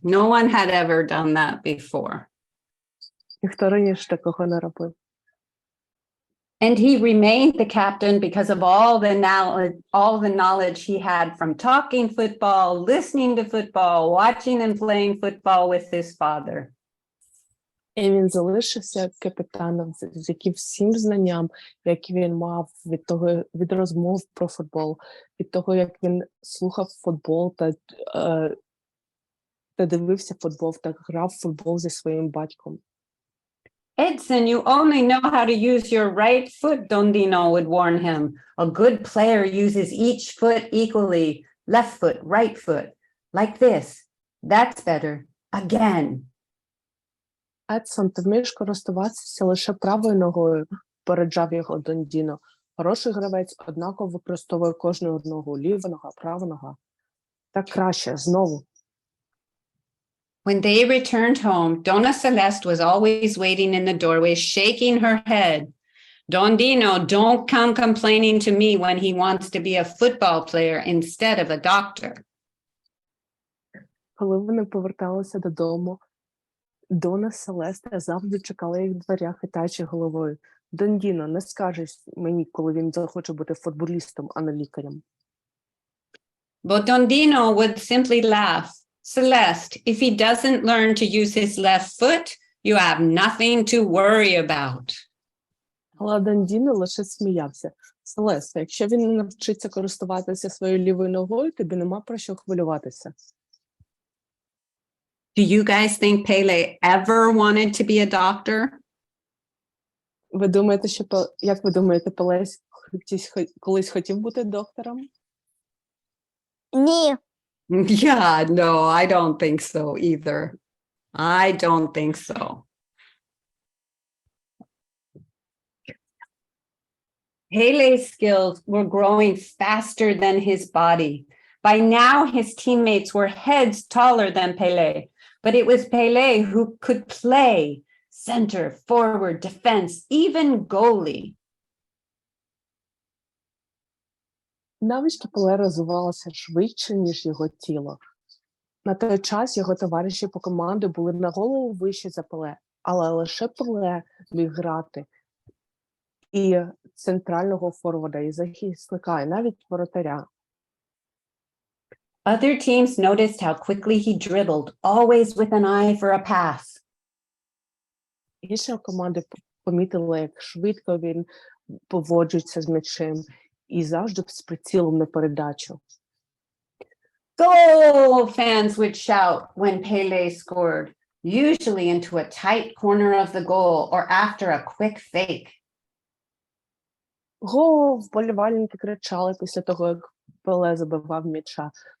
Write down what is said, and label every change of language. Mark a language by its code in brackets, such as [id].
[en] No one had ever done that before. [uk] Ніхто раніше такого не робив. [en] And he remained the captain because of all the knowledge he had from talking football, listening to football, watching and playing football with his father. [uk] І він залишився капітаном завдяки всім знанням, які він мав від розмов про футбол, від того, як він слухав футбол та дивився футбол, та грав в футбол зі своїм батьком. [en] Edson, you only know how to use your right foot, Dondino would warn him. A good player uses each foot equally. Left foot, right foot. Like this. That's better. Again. [uk] Едсон, ти вмієш користуватися лише правою ногою, попереджав його Дондіно. Хороший гравець однаково використовує кожну ногу. Ліва нога, права нога. Так краще, знову. [en] When they returned home, Donna Celeste was always waiting in the doorway, shaking her head. Dondino, don't come complaining to me when he wants to be a football player instead of a doctor. [uk] Коли вони поверталися додому, Дона Селеста завжди чекала їх в дверях, хитаючи головою. Дондіно, не скажеш мені, коли він захоче бути футболістом, а не лікарем. [en] But Dondino would simply laugh. Celeste, if he doesn't learn to use his left foot, you have nothing to worry about. [uk] Але Дондіно лише сміявся. Селеста, якщо він не навчиться користуватися своєю лівою ногою, тобі нема про що хвилюватися. [en] Do you guys think Pelé ever wanted to be a doctor? [uk] Ви думаєте, як ви думаєте, Пеле колись хотів бути доктором? Ні. [en] Yeah, no, I don't think so either. I don't think so. Pele's skills were growing faster than his body. By now, his teammates were heads taller than Pelé, but it was Pelé who could play center, forward, defense, even goalie. [uk] Навички Пеле розвивалися швидше, ніж його тіло. На той час його товариші по команді були на голову вище за Пеле, але лише Пеле міг грати і центрального форварда, і захисника, і навіть воротаря. [en] Other teams noticed how quickly he dribbled, always with an eye for a pass. [uk] Інші команди помітили, як швидко він поводжується з м'ячем і завжди з прицілом на передачу. [en] Goal! Fans would shout when Pelé scored, usually into a tight corner of the goal or after a quick fake. [uk] Гол! Вболівальники кричали після того, як Пеле забивав м'яча.